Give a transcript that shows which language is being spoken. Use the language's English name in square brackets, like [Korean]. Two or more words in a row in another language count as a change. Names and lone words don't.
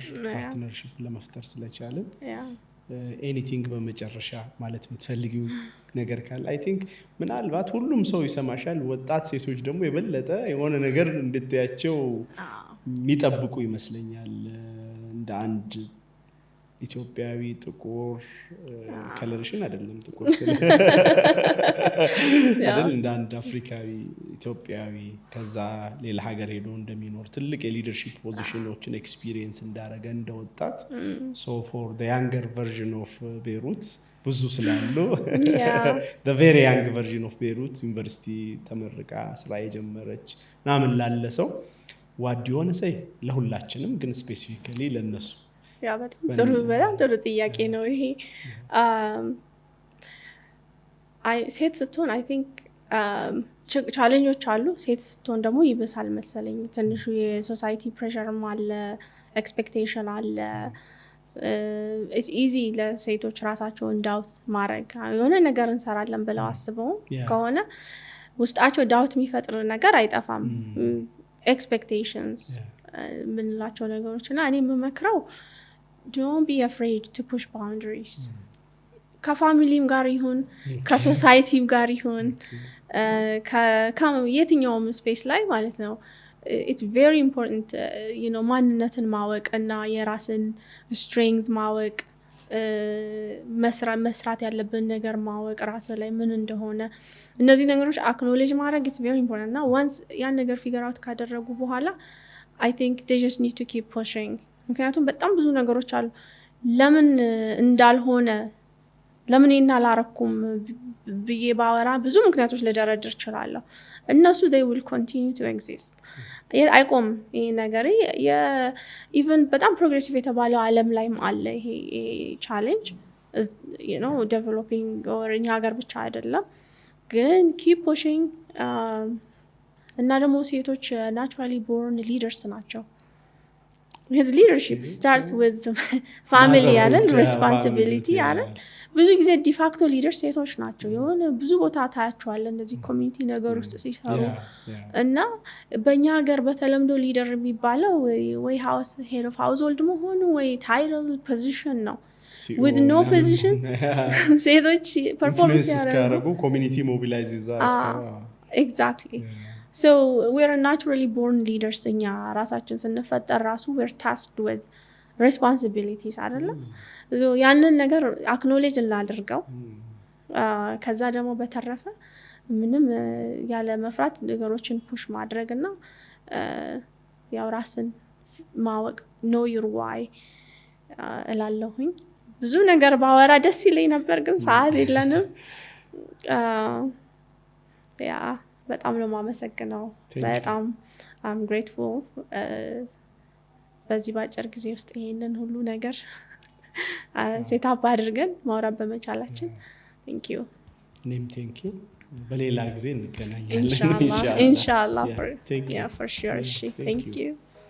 [Amharic] ፓርትነርሺፕ ለመፍጠር ስለቻለን። ኤኒቲንግ በመጨረሻ ማለት የምትፈልጊው ነገር ካለ [English] I think [Amharic] ምናልባት ሁሉም ሰው ይሰማሻል። ወጣት ሴቶች ደግሞ የበለጠ የሆነ ነገር እንድትያቸው የሚጠብቁ ይመስለኛል። እንደ አንድ ኢትዮጵያዊ ጥቁር ከለርሽን አይደለም ጥቁር አይደል? እንደ አንድ አፍሪካዊ ኢትዮጵያዊ ከዛ ሌላ ሀገር ሄዶ እንደሚኖር ትልቅ የሊደርሺፕ ፖዚሽኖችን ኤክስፒሪየንስ እንዳደረገ እንደወጣት [English] so for the younger version of [Amharic] ቤሩት ብዙ ስላሉ [English] the very young version of [Amharic] ቤሩት ዩኒቨርሲቲ ተመርቃ ስራ የጀመረች ምናምን ላለ ሰው ዋድ የሆነ ሰይ ለሁላችንም ግን ስፔሲፊካሊ ለነሱ በጣም ጥሩ ጥያቄ ነው ይሄ። ሴት ስትሆን [English] I think [Amharic] ቻሌንጆች አሉ። ሴት ስትሆን ደግሞ ይብሳል መሰለኝ። ትንሹ የሶሳይቲ ፕሬሸርም አለ፣ ኤክስፔክቴሽን አለ። [English] it's easy [Amharic] ለሴቶች ራሳቸውን ዳውት ማድረግ የሆነ ነገር እንሰራለን ብለው አስበው ከሆነ ውስጣቸው ዳውት የሚፈጥር ነገር አይጠፋም። ኤክስፔክቴሽንስ ምንላቸው ነገሮች እና እኔ የምመክረው [English] don't be afraid to push boundaries። [Amharic] ከፋሚሊም ጋር ይሁን ከሶሳይቲም ጋር ይሁን የትኛውም ስፔስ ላይ ማለት ነው። [English] it's very important [Amharic] ማንነትን ማወቅ እና የራስን strength ማወቅ፣ መስራት ያለብን ነገር ማወቅ፣ ራስ ላይ ምን እንደሆነ እነዚህ ነገሮች acknowledge ማድረግ [English] it's very important። [Amharic] እና once ያን ነገር figure out ካደረጉ በኋላ [English] I think they just need to keep pushing። [Amharic] ምክንያቱም በጣም ብዙ ነገሮች አሉ ለምን እንዳልሆነ ለምን አላረኩም ብዬ ባወራ ብዙ ምክንያቶች ለደረድር እችላለሁ። እነሱ [English] they will continue to exist። [Amharic] አይቆም ይሄ ነገር even በጣም ፕሮግሬሲቭ የተባለው ዓለም ላይም አለ ይሄ ቻሌንጅ [English] developing or [Amharic] እኛ ሀገር ብቻ አይደለም ግን [English] keep pushing። [Amharic] እና ደግሞ ሴቶች [English] naturally born leaders [Amharic] ናቸው። [English] his leadership starts with family [Amharic] አይደል? responsibility አይደል? ብዙ ጊዜ ዲፋክቶ ሊደርስ ሴቶች ናቸው። የሆነ ብዙ ቦታ ታያቸዋለህ እንደዚህ ኮሚኒቲ ነገር ውስጥ ሲሰሩ እና በእኛ ሀገር በተለምዶ ሊደር የሚባለው ወይ [English] house head of household [Amharic] መሆኑ ወይ ታይትል ፖዚሽን ነው። [English] with no position [Amharic] ሴቶች ፐርፎርማንስ ያደርጉ [English] community mobilize exactly so we're naturally born leaders። [Amharic] እኛ ራሳችን ስንፈጠር ራሱ [English] we're tasked with responsibilities አይደለም? [Amharic] ያንን ነገር አክኖሌጅ እናድርገው። ከዛ ደግሞ በተረፈ ምንም ያለ መፍራት ነገሮችን ፑሽ ማድረግና ያው ራስን ማወቅ [English] know your why [Amharic] እላለሁኝ። ብዙ ነገር ባወራ ደስ ይለኝ ነበር ግን ሰዓት የለንም። በጣም ነው የማመሰግነው። በጣም [English] I'm grateful [Amharic] በዚህ ባጭር ጊዜ ውስጥ ይሄንን ሁሉ ነገር ሴታፕ አድርገን ማውራት በመቻላችን [English] thank you። [Amharic] እኔም [English] thank you። [Amharic] በሌላ ጊዜ እንገናኛለን [English] ኢንሻአላህ for sure። thank you።